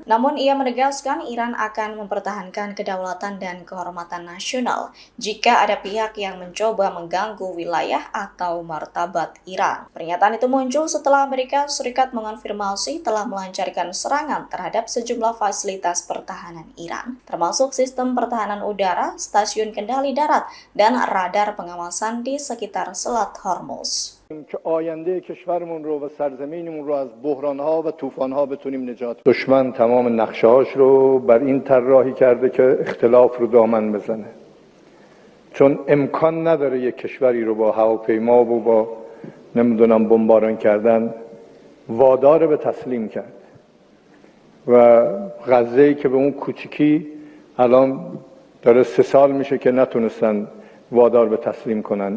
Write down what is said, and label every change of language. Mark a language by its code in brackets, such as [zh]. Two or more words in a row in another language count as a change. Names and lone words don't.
[id] Namun ia menegaskan Iran akan mempertahankan kedaulatan dan kehormatan nasional jika ada pihak yang mencoba mengganggu wilayah atau martabat Iran. Pernyataan itu muncul setelah Amerika Serikat mengonfirmasi telah melancarkan serangan terhadap sejumlah fasilitas pertahanan Iran, termasuk sistem pertahanan udara, stasiun kendali darat, dan radar pengawasan di sekitar Selat Hormuz. [fa] که آینده کشورمون رو و سرزمینمون رو از بحران‌ها و طوفان‌ها بتونیم نجات بدیم. دشمن تمام نقشه‌هاش رو بر این طراحی کرده که اختلاف رو دامن بزنه. چون امکان نداره یک کشوری رو با هواپیما و با نمیدونم بمباران کردن وادار به تسلیم کرد و غزه‌ای که به اون کوچیکی الان داره 3 سال میشه که نتونستن وادار به تسلیم کنن.